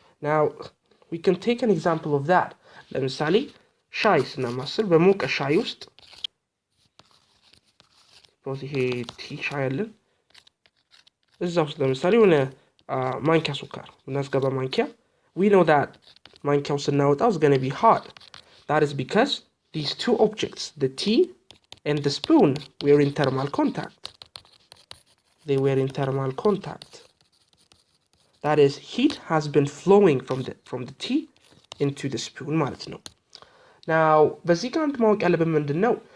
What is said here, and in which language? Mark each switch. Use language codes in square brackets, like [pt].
[en] Now we can take an example of that. [am] ለምሳሌ ሻይ ስናማስል በሞቀ ሻይ ውስጥ ይሄ ቲ ሻይ አለን እዛ ውስጥ ለምሳሌ የሆነ ማንኪያ ሱካር እናስገባ ማንኪያ [en] we know that [am] ማንኪያው ስናወጣው [en] is going to be hot. That is because these two objects, the tea and the spoon, were in thermal contact. they were in thermal contact. That is, heat has been flowing from the tea into the spoon [am] ማለት ነው። [en] Now, [am] በዚህ ጋር አንድ ማወቅ ያለብን ምንድን ነው?